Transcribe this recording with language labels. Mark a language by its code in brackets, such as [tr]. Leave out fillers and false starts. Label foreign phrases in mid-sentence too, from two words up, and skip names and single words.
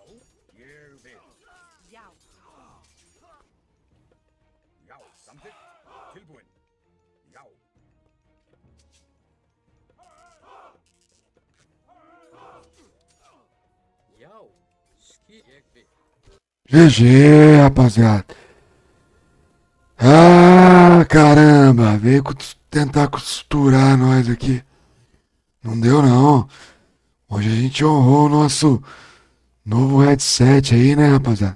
[is] Ég vil. Já. Já. Samþykkt. Tilbúin. Já. Já. Ég vil. [pt] GG, rapaziada. Ah, caramba. Veio tentar costurar nós aqui. Não deu, não. Hoje a gente honrou o nosso novo headset aí, né, rapaziada?